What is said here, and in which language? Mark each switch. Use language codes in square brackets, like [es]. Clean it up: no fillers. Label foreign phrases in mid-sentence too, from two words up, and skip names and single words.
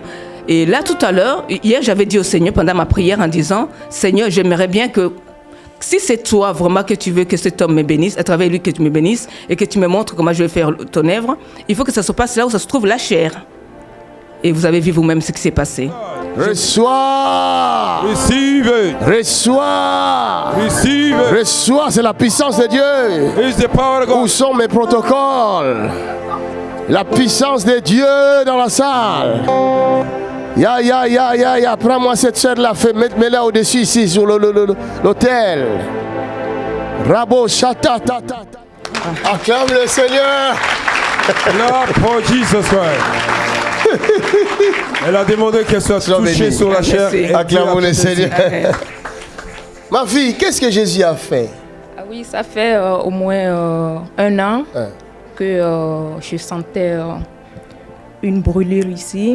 [fr] Et là, tout à l'heure, hier, j'avais dit au Seigneur pendant ma prière en disant, Seigneur, j'aimerais bien que, si c'est toi vraiment que tu veux que cet homme me bénisse, à travers lui que tu me bénisses, et que tu me montres comment je vais faire ton œuvre, il faut que ça se passe là où ça se trouve la chair. Et vous avez vu vous-même ce qui s'est passé. Reçois! [en] Receive it. [fr] Reçois! [en] Receive it. [fr] Reçois, c'est la puissance de Dieu. [en] It's the power of [fr] Où [en] God. [fr] sont mes protocoles? La puissance de Dieu dans la salle. Ya. Prends-moi cette chair-là, mets-la au-dessus ici, sur l'autel. Rabo, chata, ta. Acclame le Seigneur. Là, pour Jesus Christ. Elle a demandé qu'elle soit touchée sur la chair. Acclame le Seigneur. Ma fille, qu'est-ce que Jésus a fait? Ah oui, ça fait au moins 1 an que je sentais une brûlure ici.